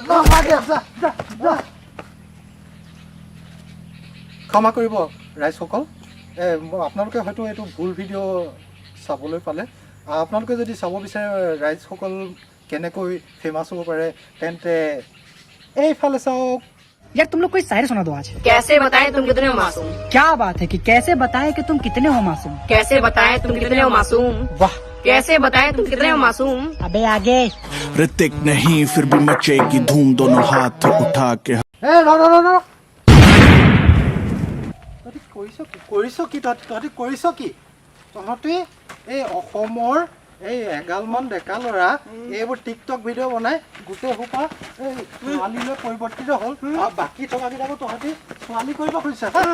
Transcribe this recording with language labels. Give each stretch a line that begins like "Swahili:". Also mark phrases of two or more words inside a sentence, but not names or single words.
Assamese: ক্ষমা কৰিব ৰাইজসকল, আপোনালোকে হয়তো এইটো ভুল ভিডিঅ' চাবলৈ পালে। আপোনালোকে যদি চাব বিচাৰে ৰাইজসকল কেনেকৈ ফেমাছ হ'ব পাৰে তেন্তে এইফালে চাওক।
Hindi: यार तुम लोग कोई शायरी सुना दो आज। कैसे बताएं तुम कितने हो मासूम? क्या बात है कि कैसे बताएं कि तुम कितने हो मासूम। कैसे बताएं तुम कितने हो मासूम? वाह, कैसे बताएं तुम कितने हो मासूम? अबे आगे ऋतिक नहीं फिर भी मचेगी धूम, दोनों हाथ उठा के।
Assamese: তহঁতি এই অসমৰ এই এগালমান ডেকা ল'ৰা এইবোৰ টিকটক ভিডিঅ' বনাই গোটেই সোপা এই ছোৱালীলৈ পৰিৱৰ্তিত হ'ল আৰু বাকী থকাকেইটাকো তহঁতি ছোৱালী কৰিব খুজিছা।